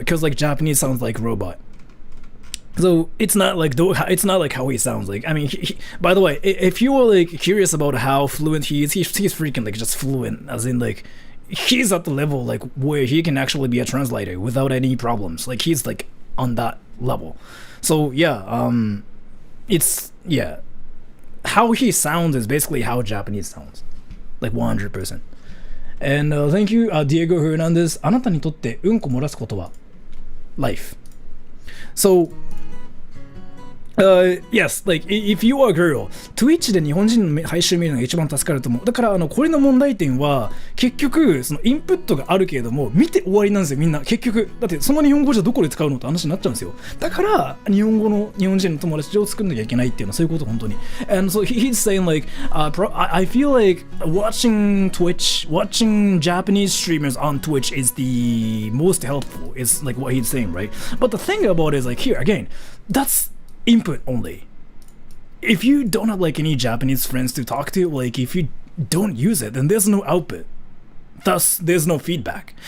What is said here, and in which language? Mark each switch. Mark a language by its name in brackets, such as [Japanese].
[English] Because like Japanese sounds like robot. So it's not like how he sounds like. I mean, by the way, if you were like curious about how fluent he is, he's freaking like just fluent, as in like he's at the level like where he can actually be a translator without any problems. Like he's like on that level. So yeah, it's how he sounds is basically how Japanese sounds, like 100%. And thank you, Diego Hernandez. [Japanese] あなたにとってうんこ漏らすことは life. [English] So yes, like if you are a girl, [Japanese] Twitch で日本人の配信見るのが一番助かると思う。だからこれの問題点は結局そのインプットがあるけれども見て終わりなんですよ、みんな。結局だってその日本語じゃどこで使うのって話になっちゃうんですよ。だから日本人の友達を作んなきゃいけないっていうのはそういうこと本当に。 [English] And so he's saying like I feel like watching Japanese streamers on Twitch is the most helpful, is like what he's saying, right? But the thing about it is like here again, that's input only. If you don't have like any Japanese friends to talk to, like if you don't use it, then there's no output, thus there's no feedback.